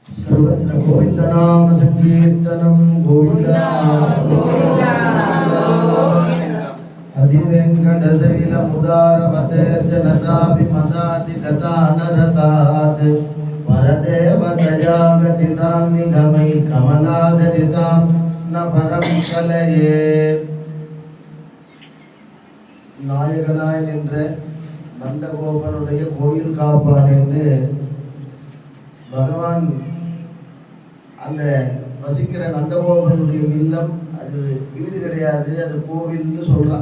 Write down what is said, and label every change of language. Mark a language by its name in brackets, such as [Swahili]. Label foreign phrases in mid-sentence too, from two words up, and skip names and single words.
[Sanskrit] गोविंदनाम संकीर्तनम गोविंदा अधिवेंकटशैल मुदारपते जनताभिमताति गतानरतात् परदेव दयागतितान्निगमै कमलादरितां न परं कलये [Tamil] நாயகனாய் நின்ற நந்தகோபனுடைய கோயில் காப்பான் என்று பகவான் அந்த வசிக்கிற நந்தகோபனுடைய இல்லம் அது வீடு கிடையாது, அது கோவில்னு சொல்றான்.